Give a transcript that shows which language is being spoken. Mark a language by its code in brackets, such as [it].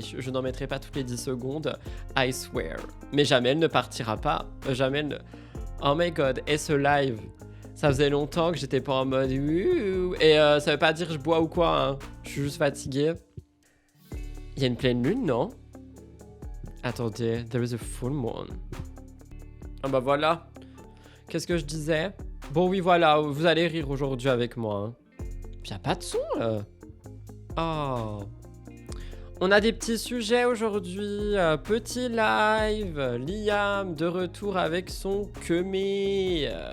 [fr] Je n'en mettrai pas toutes les 10 secondes, [en] I swear. [fr] Mais Jamel ne partira pas. Jamel ne... [en] Oh my god, [fr] et ce live, ça faisait longtemps que j'étais pas en mode... Et ça veut pas dire que je bois ou quoi, hein. Je suis juste fatigué. Il y a une pleine lune, non? Attendez, [en] there is a full moon. [fr] Ah bah voilà. Qu'est-ce que je disais? Bon oui, voilà, vous allez rire aujourd'hui avec moi, hein. Puis y a pas de son, là. Oh. On a des petits sujets aujourd'hui. Petit live. Liam de retour avec son kemé.